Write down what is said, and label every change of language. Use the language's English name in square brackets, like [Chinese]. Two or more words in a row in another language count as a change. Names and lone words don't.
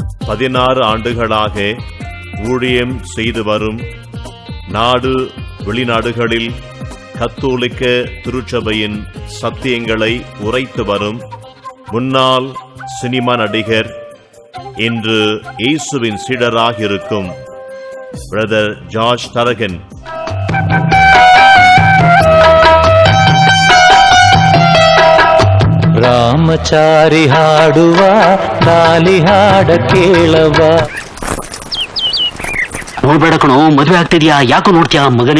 [Tamil] 16 ஆண்டுகளாக ஊழியம் செய்து வரும் நாடு வெளிநாடுகளில் கத்தோலிக்க திருச்சபையின் சத்தியங்களை உரைத்து வரும் முன்னாள் சினிமா நடிகர், இன்று இயேசுவின் சீடராக இருக்கும் பிரதர் ஜார்ஜ் தரகன். [Kannada] ರಾಮಚಾರಿ ಹಾಡುವ ಲಾಲಿ ಹಾಡ ಕೇಳವ. ನೋಡ್ಬೇಡ ಕಣೋ, ಮದ್ವೆ ಆಗ್ತಿದ್ಯಾ, ಯಾಕೋ ನೋಡ್ತೀಯ ಮಗನೇ?